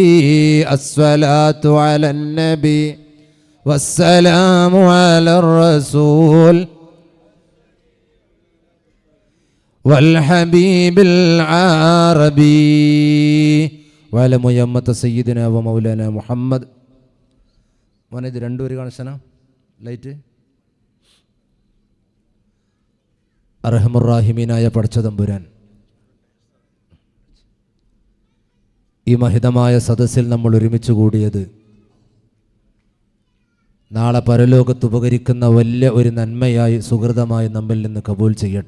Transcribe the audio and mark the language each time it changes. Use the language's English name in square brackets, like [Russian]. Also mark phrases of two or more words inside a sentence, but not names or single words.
[Arabic] الصلاة على النبي والسلام على الرسول والحبيب العربي وعلى ميمة سيدنا ومولانا محمد. [Malayalam] മോനെ ഇത് രണ്ടുപേര് കാണിച്ചന ലൈറ്റ്. അർഹമുറാഹിമീനായ പടച്ചതമ്പുരാൻ, ഈ മഹിതമായ സദസ്സിൽ നമ്മൾ ഒരുമിച്ച് കൂടിയത് നാളെ പരലോകത്ത് ഉപകരിക്കുന്ന വലിയ ഒരു നന്മയായി സുഹൃതമായി നമ്മിൽ നിന്ന് കബൂൽ ചെയ്യട്ടെ.